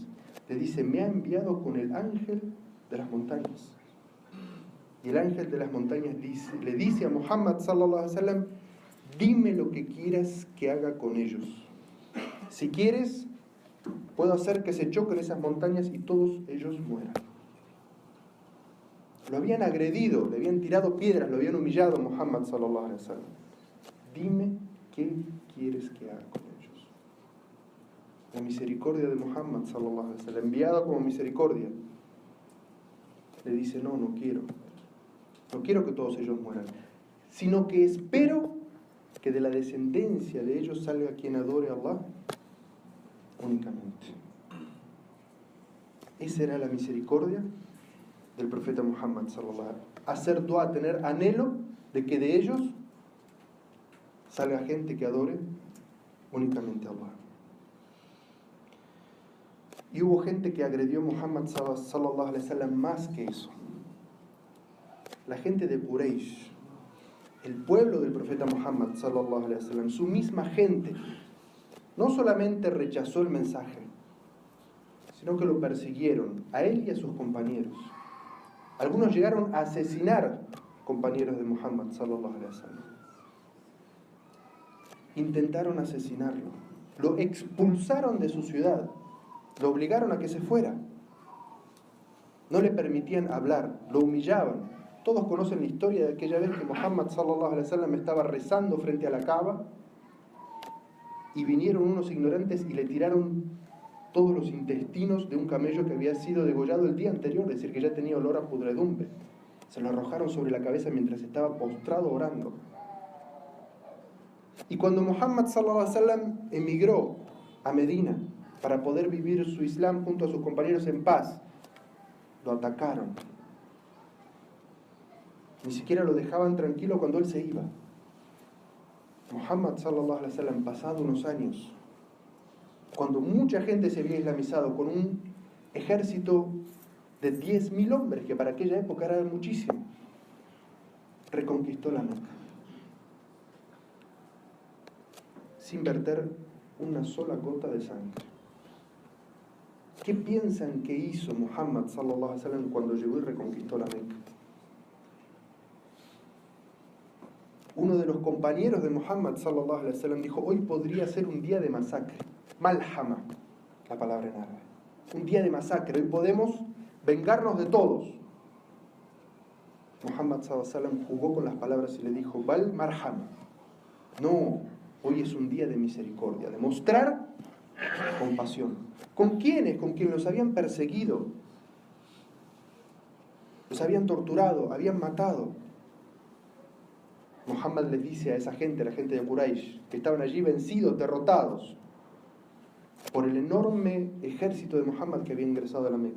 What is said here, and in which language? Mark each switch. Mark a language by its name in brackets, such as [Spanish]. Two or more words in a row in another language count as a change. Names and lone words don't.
[Spanish] Le dice: me ha enviado con el ángel de las montañas. Y el ángel de las montañas le dice a Muhammad [Arabic] صلى الله عليه وسلم: [Spanish] dime lo que quieras que haga con ellos. Si quieres, puedo hacer que se choquen esas montañas y todos ellos mueran. Lo habían agredido, le habían tirado piedras, lo habían humillado a Muhammad [Arabic] صلى الله عليه وسلم. [Spanish] Dime qué quieres que haga con ellos. La misericordia de Muhammad [Arabic] صلى الله عليه وسلم, [Spanish] enviada como misericordia, le dice: no quiero que todos ellos mueran, sino que espero que de la descendencia de ellos salga quien adore a Allah únicamente. Esa era la misericordia del profeta Muhammad [Arabic] صلى الله عليه وسلم. [Spanish] Hacer dua, tener anhelo de que de ellos salga gente que adore únicamente a Allah. Y hubo gente que agredió a Muhammad [Arabic] صلى الله عليه وسلم [Spanish] más que eso. La gente de Quraysh, el pueblo del profeta Muhammad [Arabic] صلى الله عليه وسلم, [Spanish] su misma gente, no solamente rechazó el mensaje, sino que lo persiguieron a él y a sus compañeros. Algunos llegaron a asesinar compañeros de Muhammad [Arabic] صلى الله عليه وسلم. [Spanish] Intentaron asesinarlo, lo expulsaron de su ciudad, lo obligaron a que se fuera. No le permitían hablar, lo humillaban. Todos conocen la historia de aquella vez que Muhammad [Arabic] صلى الله عليه وسلم [Spanish] estaba rezando frente a la Kaaba y vinieron unos ignorantes y le tiraron todos los intestinos de un camello que había sido degollado el día anterior, es decir, que ya tenía olor a pudredumbre. Se lo arrojaron sobre la cabeza mientras estaba postrado orando. Y cuando Muhammad [Arabic] صلى الله عليه وسلم [Spanish] emigró a Medina para poder vivir su Islam junto a sus compañeros en paz, lo atacaron. Ni siquiera lo dejaban tranquilo cuando él se iba. [Arabic] محمد صلى الله عليه وسلم, [Spanish] pasado unos años, cuando mucha gente se había islamizado, con un ejército de 10.000 hombres, que para aquella época era muchísimo, reconquistó la Meca sin verter una sola gota de sangre. ¿Qué piensan que hizo Muhammad [Arabic] صلى الله عليه وسلم [Spanish] cuando llegó y reconquistó la Meca? Uno de los compañeros de Muhammad [Arabic] صلى الله عليه وسلم [Spanish] dijo: hoy podría ser un día de masacre. Malhama, la palabra en árabe. Un día de masacre. Hoy podemos vengarnos de todos. Muhammad [Arabic] صلى الله عليه وسلم [Spanish] jugó con las palabras y le dijo: [Arabic] بل مرحمة. [Spanish] No, hoy es un día de misericordia, de mostrar compasión. ¿Con quiénes? Con quienes los habían perseguido, los habían torturado, habían matado. Muhammad les dice a esa gente, a la gente de Quraysh, que estaban allí vencidos, derrotados por el enorme ejército de Muhammad que había ingresado a la Meca.